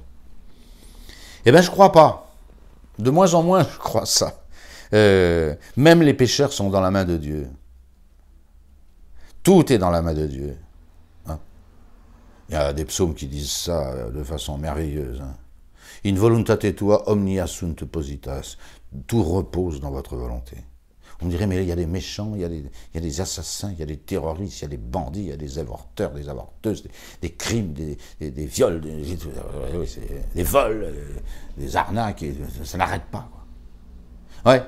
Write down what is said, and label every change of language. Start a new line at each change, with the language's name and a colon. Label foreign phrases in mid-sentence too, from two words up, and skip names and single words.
French: Eh bien, je ne crois pas. De moins en moins, je crois ça. Même les pécheurs sont dans la main de Dieu. Tout est dans la main de Dieu. Hein? Il y a des psaumes qui disent ça de façon merveilleuse. Hein?
Latin: In voluntate tua omnia sunt positas.
French: Tout repose dans votre volonté. On dirait, mais il y a des méchants, il y a des assassins, il y a des terroristes, il y a des bandits, il y a des avorteurs, des avorteuses, des crimes, des viols, des vols, des arnaques, ça n'arrête pas. Quoi. Ouais.